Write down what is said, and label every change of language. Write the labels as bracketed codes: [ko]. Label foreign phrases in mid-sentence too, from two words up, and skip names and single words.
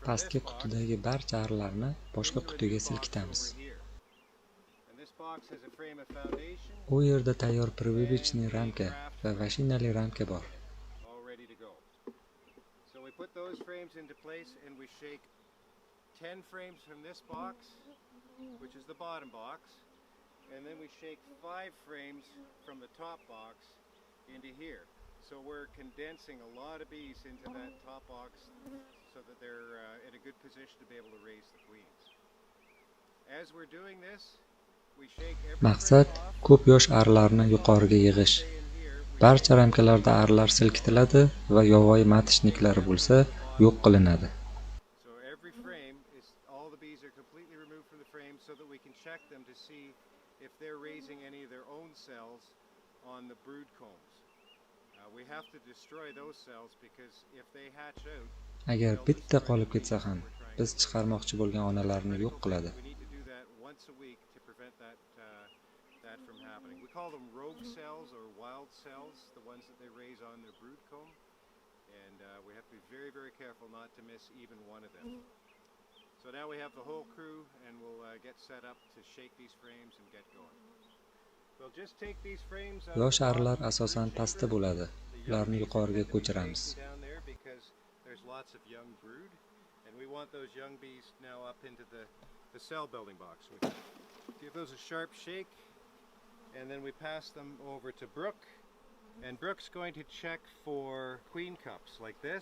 [uz] Pastki [en] this box [uz] qutidagi barcha arlarni boshqa qutiga silkitamiz. [en] and this box has a frame of foundation. [uz] U yerda tayyor privichniy ramka va vashinali ramka bor. [en] All ready to go. So we put those frames into place and we shake 10 frames from this box, which is the bottom box, and then we shake 5 frames from the top box into here. So we're condensing a lot of bees into that top box so that they're in a good position to be able to raise the queens. As we're doing this, we shake every [uz] Maqsad [en] frame off. [uz] ko'p yosh arilarni yuqoriga yig'ish. Barcha ramkalarda arilar silkitiladi va yovvoyi matishniklari bo'lsa, yo'q qilinadi. [en] So every frame is all the bees are completely removed from the frame so that we can check them to see if they're raising any of their own cells on the brood combs. We have to destroy those cells because if they hatch out, [uz] Agar bitta qolib ketsa ham, biz chiqarmoqchi bo'lgan onalarni yo'q qiladi. [en] we need to do that once a week to prevent that from happening. We call them rogue cells or wild cells, the ones that they raise on their brood comb, and we have to be very, very careful not to miss even one of them. So now we have the whole crew, and we'll get set up to shake these frames and get going. We'll just take these frames out. [uz] Yosh arilar asosan pastda bo'ladi. Ularni yuqoriga ko'chiramiz. [en] Down there because there's lots of young brood, and we want those young bees now up into the cell building box. We give those a sharp shake, and then we pass them over to Brooke. And Brooke's going to check for queen cups like this.